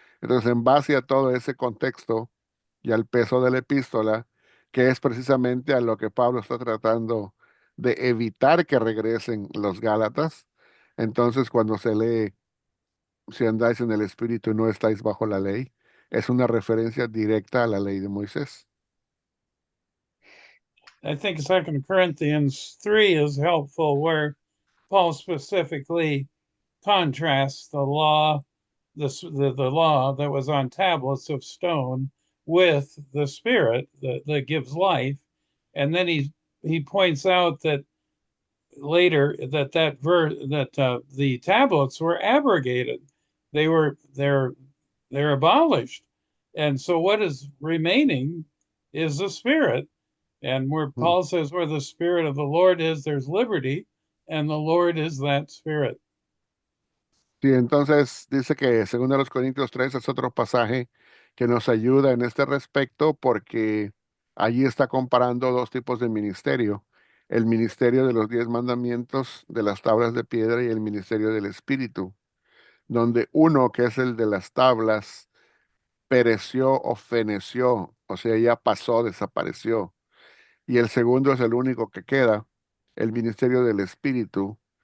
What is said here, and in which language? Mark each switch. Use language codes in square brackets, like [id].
[es] Entonces, en base a todo ese contexto y al peso de la epístola, que es precisamente a lo que Pablo está tratando de evitar que regresen los Gálatas, entonces cuando se lee, si andáis en el Espíritu y no estáis bajo la ley, es una referencia directa a la ley de Moisés. [en] I think 2 Corinthians 3 is helpful, where Paul specifically contrasts the law, the law that was on tablets of stone, with the Spirit that gives life, and then he points out that later that the tablets were abrogated, they're abolished, and so what is remaining is the Spirit. And where Mm. Paul says, where the Spirit of the Lord is, there's liberty, and the Lord is that Spirit. [es] Sí, entonces dice que según los Corintios 3 es otro pasaje que nos ayuda en este respecto porque allí está comparando dos tipos de ministerio: el ministerio de los 10 mandamientos de las tablas de piedra y el ministerio del Espíritu, donde uno, que es el de las tablas, pereció o feneció, o sea, ya pasó, desapareció, y el segundo es el único que queda, el ministerio del Espíritu.